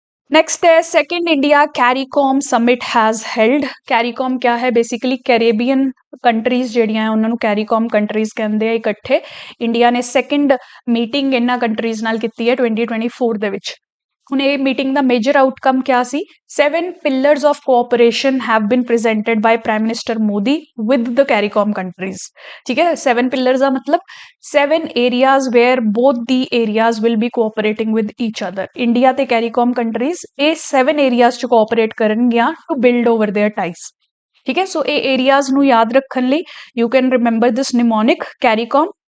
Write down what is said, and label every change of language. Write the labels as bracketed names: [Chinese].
[Hindi] Next है second India CARICOM summit has held. CARICOM क्या है? [Punjabi] बेसिकली कैरेबियन कंट्रीज ਜਿਹੜੀਆਂ ਉਹਨਾਂ ਨੂੰ कैरीकॉम कंट्रीज ਕਹਿੰਦੇ ਆ ਇਕੱਠੇ। ਇੰਡੀਆ ਨੇ ਸੈਕੰਡ ਮੀਟਿੰਗ ਇਹਨਾਂ ਕੰਟਰੀਜ਼ ਨਾਲ ਕੀਤੀ ਹੈ 2024 ਦੇ ਵਿੱਚ। ਹੁਣ ਇਹ ਮੀਟਿੰਗ ਦਾ ਮੇਜਰ ਆਊਟਕਮ ਕਿਆ ਸੀ? [English] 7 pillars of cooperation have been presented by Prime Minister Modi with the CARICOM countries। ठीक है, 7 pillars ਦਾ ਮਤਲਬ 7 areas where both the areas will be cooperating with each other। India ਤੇ CARICOM countries ਇਹ 7 areas 'ਚ cooperate ਕਰਨਗੀਆਂ to build over their ties। [Punjabi] ਠੀਕ ਹੈ, ਸੋ ਇਹ areas ਨੂੰ ਯਾਦ ਰੱਖਣ ਲਈ [English] you can remember this mnemonic [Punjabi] CARICOM।